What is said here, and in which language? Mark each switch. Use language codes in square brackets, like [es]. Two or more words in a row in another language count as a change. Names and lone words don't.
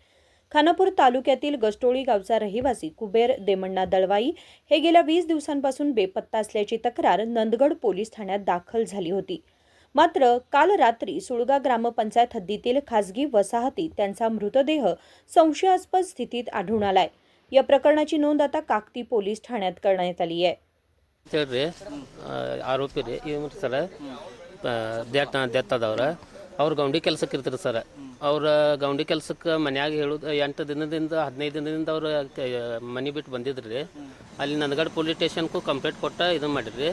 [mr] खानापूर तालुक्यातील गस्टोळी गावचा रहिवासी कुबेर देमण्णा दळवाई हे गेल्या 20 दिवसांपासून बेपत्ता असल्याची तक्रार नंदगड पोलीस ठाण्यात दाखल झाली होती। मात्र काल रात्री सुळगा ग्रामपंचायत हद्दीतील खासगी वसाहतीत त्यांचा मृतदेह संशयास्पद स्थितीत आढळून आलाय। या प्रकरणाची नोंद आता काकती पोलीस ठाण्यात करण्यात आली आहे। [kn] ಹೇಳ್ರಿ ಆರೋಪಿ ರೀ ಇವ್ರು ಸರ ಡೆತ್ ಅದಾವ್ರ ಅವ್ರು ಗೌಂಡಿ ಕೆಲ್ಸಕ್ಕೆ ಇರ್ತಾರೆ ಸರ್। ಅವ್ರ ಗೌಂಡಿ ಕೆಲ್ಸಕ್ಕೆ ಮನ್ಯಾಗ ಹೇಳೋದು 8 ದಿನದಿಂದ 15 ದಿನದಿಂದ ಅವ್ರು ಮನೆ ಬಿಟ್ಟು ಬಂದಿದ್ರು ರೀ। ಅಲ್ಲಿ ನಂದಗಡ್ ಪೊಲೀಸ್ ಸ್ಟೇಷನ್ಗೂ ಕಂಪ್ಲೇಂಟ್ ಕೊಟ್ಟ ಇದನ್ನು ಮಾಡಿರಿ।